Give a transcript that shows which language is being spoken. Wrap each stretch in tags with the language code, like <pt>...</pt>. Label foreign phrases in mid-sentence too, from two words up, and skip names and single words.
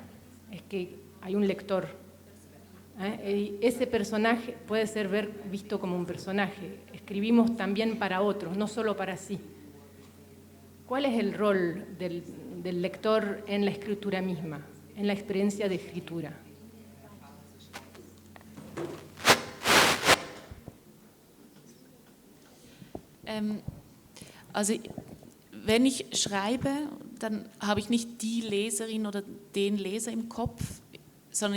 <es>Es que hay un lector. Y ese personaje puede ser visto como un personaje. Escribimos también para otros, no solo para sí. ¿Cuál es el rol del lector en la escritura misma, en la experiencia de escritura?</es> <de>Also wenn ich schreibe, dann habe ich nicht die Leserin oder den Leser im Kopf, sondern</de>